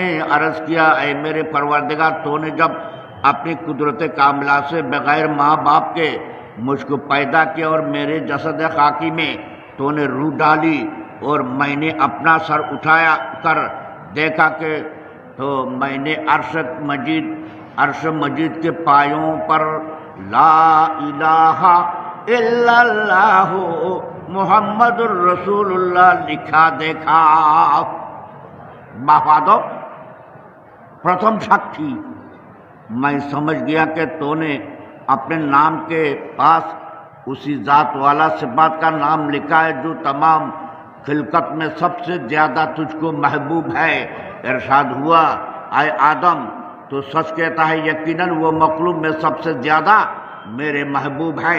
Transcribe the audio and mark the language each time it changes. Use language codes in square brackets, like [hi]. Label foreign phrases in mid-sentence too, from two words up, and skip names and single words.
[ur] عرض کیا اے میرے پروردگار، تو نے جب اپنی قدرت کاملہ سے بغیر ماں باپ کے مجھ کو پیدا کیا اور میرے جسد خاکی میں تو نے روح ڈالی اور میں نے اپنا سر اٹھایا کر دیکھا کہ تو میں نے عرش مجید کے پایوں پر [ar] لا الہ الا اللہ محمد الرسول اللہ [ur] لکھا دیکھا۔ [bn] বাফাদো প্রথম সাক্ষী [ur] میں سمجھ گیا کہ تو نے اپنے نام کے پاس اسی ذات والا صفات کا نام لکھا ہے جو تمام خلقت میں سب سے زیادہ تجھ کو محبوب ہے۔ ارشاد ہوا اے آدم تو سچ کہتا ہے، یقیناً وہ مخلوق میں سب سے زیادہ میرے محبوب ہے۔